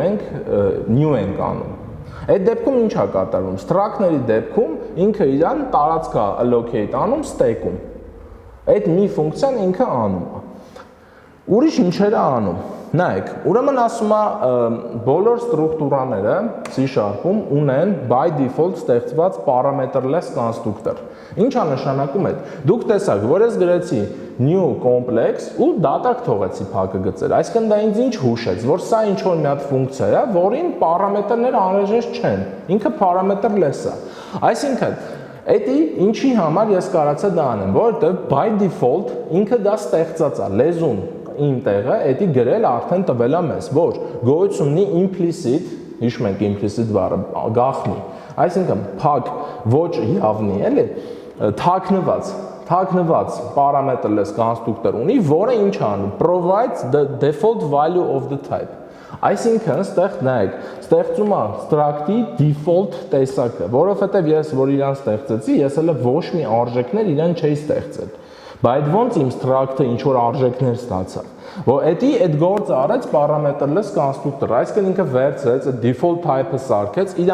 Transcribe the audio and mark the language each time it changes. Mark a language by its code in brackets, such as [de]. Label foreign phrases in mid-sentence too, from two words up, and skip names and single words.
[hy] մենք new ենք անում։ Այդ դեպքում ինչ է կատարվում։ Struct-ների դեպքում ինքը իրան տարածք է allocate անում stack-ում։ Այդ մի ֆունկցիան ինքը անում է։ Ուրիշ ինչեր է անում։ Նայեք, ուրեմն ասում է բոլոր ստրուկտուրաները C#-ում ունեն [en] by default [hy] ստեղծված [en] parameterless constructor։ [hy] Ինչ է նշանակում այդ։ Դուք տեսաք, որ ես գրեցի [en] new complex [hy] ու դատարկ թողեցի փակը գծել։ Այսինքն դա ինձ ինչ հուշեց, որ սա ինչ որ մի հատ ֆունկցիա է, որին պարամետրներ անհրաժեշտ չեն։ Ինքը parameterless է։ Այսինքն Էդի ինչի համար ես կարացա դա անեմ, որովհետև [en] by default [hy] ինքը դա ստեղծած է, լեզուն իմ տեղը, էդի գրել արդեն տվել է մեզ, որ գոյություն ունի implicit, հիշում ենք implicit բառը, գաղտնի, այսինքն փակ ոչ явնի, էլի, թաքնված [en] parameterless constructor [hy] ունի, որը ինչ անում, [en] provides the default value of the type։ [hy] Այսինքն, ստեղ նայեք, ստեղծում է struct-ի default տեսակը, որովհետև ես որ իրան ստեղծեցի, ես հələ ոչ մի արժեքներ իրան չէի ստեղծել։ Բայց ոնց իմ struct-ը ինչ որ արժեքներ ստացավ։ Որ էդի այդ գործը արեց [en] parameterless constructor, [hy] այսինքն ինքը վերցրեց այդ [en] default type-ը [hy] սարքեց, իր